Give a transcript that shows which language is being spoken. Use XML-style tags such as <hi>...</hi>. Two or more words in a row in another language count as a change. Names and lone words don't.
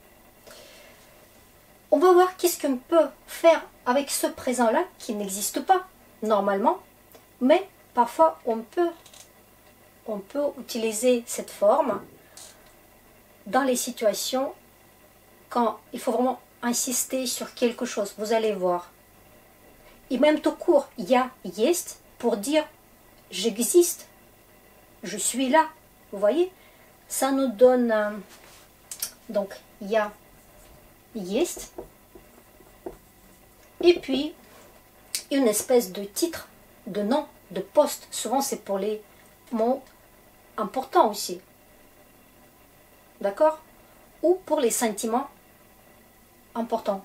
<fr>On va voir qu'est-ce qu'on peut faire avec ce présent-là qui n'existe pas normalement, mais parfois on peut utiliser cette forme dans les situations quand il faut vraiment insister sur quelque chose. Vous allez voir. Et même tout court,</fr> <ru>я есть</ru> <fr>pour dire j'existe, je suis là. Vous voyez, ça nous donne donc</fr> <ru>я есть</ru> <fr>et puis une espèce de titre, de nom, de poste. Souvent c'est pour les mots importants aussi. D'accord? Ou pour les sentiments importants.</fr>